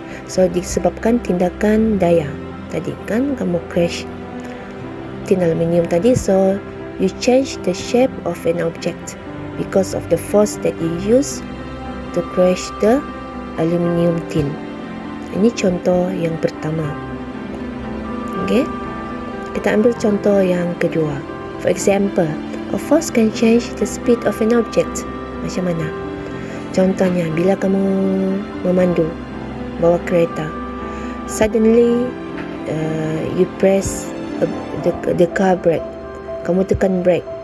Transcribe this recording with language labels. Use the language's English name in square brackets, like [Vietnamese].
[Malay] So disebabkan tindakan daya tadi kan, kamu crash tin aluminium tadi. [English] So you change the shape of an object because of the force that you use to crash the aluminium tin. [Malay] Ini contoh yang pertama. Okay, kita ambil contoh yang kedua. [English] For example, a force can change the speed of an object. [Malay] Macam mana? Contohnya, bila kamu memandu bawa kereta, [English] suddenly you press the car brake. [Malay] Kamu tekan brake.